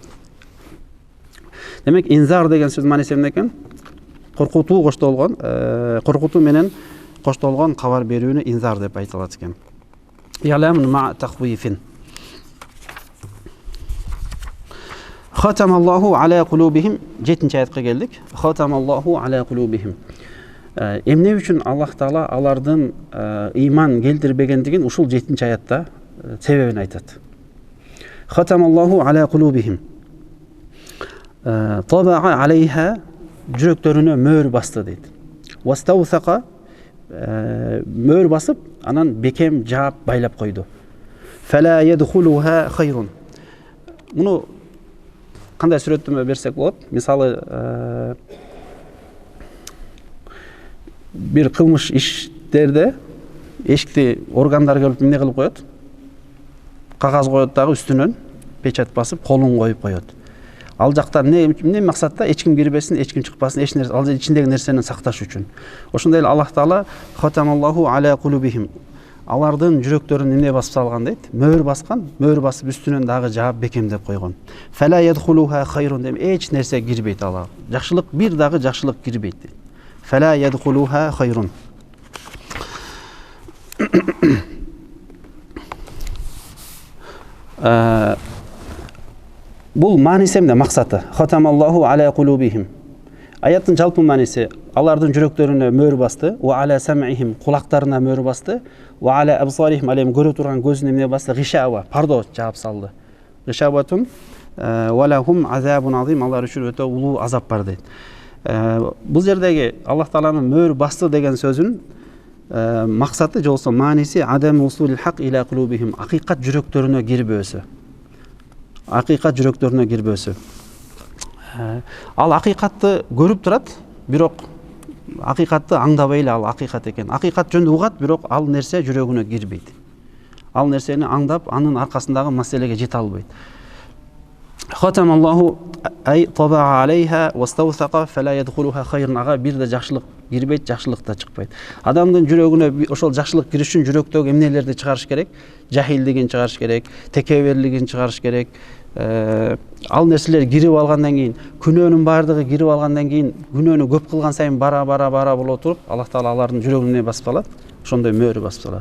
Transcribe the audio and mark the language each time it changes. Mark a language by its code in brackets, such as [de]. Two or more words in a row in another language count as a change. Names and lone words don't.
[ky] Демек, инзар деген сөз мааниси эмне экен? Коркутуу коштолгон, коркутуу менен коштолгон кабар берүүнү инзар деп айтылат экен. [ar] إعلام مع تخويف. ختم الله على قلوبهم. [ky] 7-аятка келдик. [ar] ختم الله على قلوبهم. [ky] Эмне үчүн Аллах Таала алардын ыйман келтирбегендигин ушул 7-аятта себебин айтат. [ar] ختم الله على قلوبهم طبع عليها, [ky] жүрөктөрүнө мөөр басты дейт. Вастаусака, мөөр басып, анан бекем жаап байлап койду. [ar] فلا يدخلها خير. [ky] Муну кандай сүрөттөмө берсек болот? Мисалы, бир кылмыш иштерде эшикти органдар келип эмне кылып коет? Кагаз коет дагы үстүнөн печать басып, колун коюп коет. Ал жакта эмне максатта? Эч ким кирбесин, эч ким чыкпасын, эч нерсе, ал ичиндеги нерсени сакташ үчүн. Ошондой эле Аллах Таала [ar] ختم الله على قلوبهم. [ky] Алардын жүрөктөрүн эмне басып салган дейт? Мөөр баскан, мөөр басып үстүнөн дагы жаап бекемдеп койгон. [ar] فلا يدخلها خير [ky] деп эч нерсе кирбейт ала. Жакшылык, бир дагы жакшылык кирбейт дейт. [ar] فلا يدخلها خير. [ky] Бул мааниси эмне, максаты? [ar] ختم الله على قلوبهم. [ky] Аяттын жалпы мааниси алардын жүрөктөрүнө мөөр басты, [ar] وعلى سمعهم, [ky] кулактарына мөөр басты, [ar] وعلى أبصارهم, [ky] алем көрө турган көзүнө эмне басты? Гишава, пардо жаап салды. [ar] غشاوة ولهم عذاب عظيم, [ky] алар үчүн өтө улуу азап бар дейт. Бул жердеги Аллах Тааланын мөөр басты деген сөзүн максаты же болсо мааниси [ar] عدم وصول الحق إلى قلوبهم, [ky] акыйкат жүрөктөрүнө кирбөөсү. Акыйкат жүрөктөрүнө кирбөөсү. Ал акыйкатты көрүп турат, бирок акыйкатты аңдабай эле ал акыйкат экен. Акыйкат жөнүндө угат, бирок ал нерсе жүрөгүнө кирбейт. Ал нерсени аңдап, анын аркасындагы маселеге жете албайт. [ar] ختم الله أي طبع عليها واستوثق فلا يدخلها خير. [ky] Ага бир да жакшылык кирбейт, жакшылык да чыкпайт. Адамдын жүрөгүнө ошол жакшылык кириш үчүн жүрөктөгү эмнелерди чыгарыш керек? Жахилдигин чыгарыш керек, текеберлигин чыгарыш керек. Ал нерселер кирип алгандан кийин, күнөөнүн баардыгы кирип алгандан кийин, күнөөнү көп кылган сайын бара боло туруп, Аллах Таала алардын жүрөгүнө басып алат, ошондой мөөр басып алат.